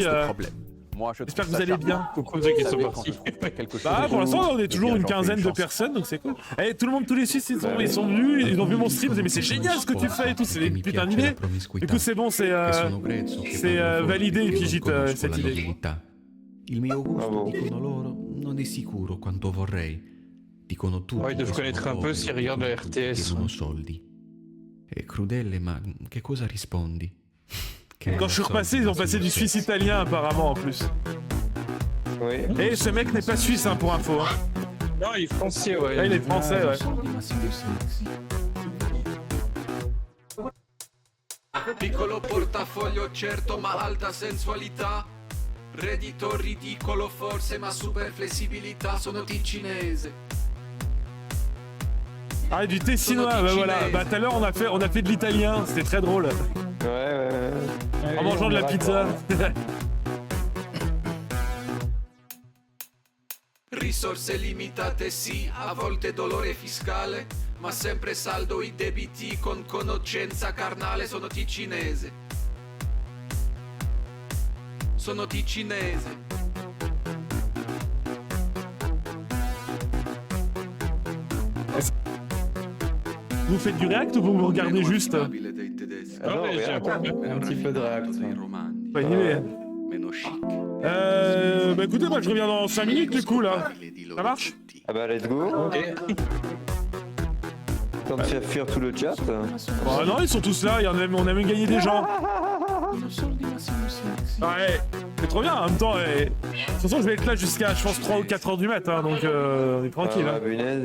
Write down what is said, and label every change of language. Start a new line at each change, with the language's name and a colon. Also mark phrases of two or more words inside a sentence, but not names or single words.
French: J'espère que vous allez bien. Coucou ceux qui sont partis. Bah pour l'instant on est toujours une quinzaine de personnes donc c'est cool. Et tout le monde, tous les Suisses ils sont venus, ils ont vu mon stream, ils ont dit mais c'est génial ce que tu fais et tout, c'est des putains d'idées. Du coup c'est bon, c'est validé et puis j'hésite cette idée.
Italian: Il mio gusto, dicono loro, non è sicuro quanto vorrei. Dicono tutti.
French: Ouais, ils doivent connaître un peu s'ils regardent la RTS.
Italian: Soldi. È crudele, ma che cosa rispondi?
French: Quand je suis repassé, ils ont passé du suisse italien apparemment en plus. Oui. Et ce mec n'est pas suisse hein, pour info. Hein. Non, il est français, ouais. Ah, il est français, ouais.
Italian: Piccolo portafoglio certo ma alta sensualità. Reddito ridicolo forse ma super flessibilità. Sono ticinese.
French: Ah, du tessinois, bah voilà. Bah tout à l'heure on a fait de l'italien, c'était très drôle. Ouais. En mangeant de la pizza.
Italian: Risorse limitate sì, a volte dolore fiscale, ma sempre saldo i debiti con conoscenza carnale. Sono ticinese. Sono ticinese.
French: Vous faites du react ou vous regardez juste? Un petit peu de react. Pas une idée. Bah écoutez, moi je reviens dans 5 minutes du coup là. Ça marche? Ah bah
English: let's go.
French: Ok. Temps de faire fuir tout le chat. Oh non, ils sont tous là, on a même gagné des gens. Ouais, c'est trop bien en même temps. De toute façon, je vais être là jusqu'à, je pense, 3 ou 4 heures du matin, donc on est tranquille. Ah, hein.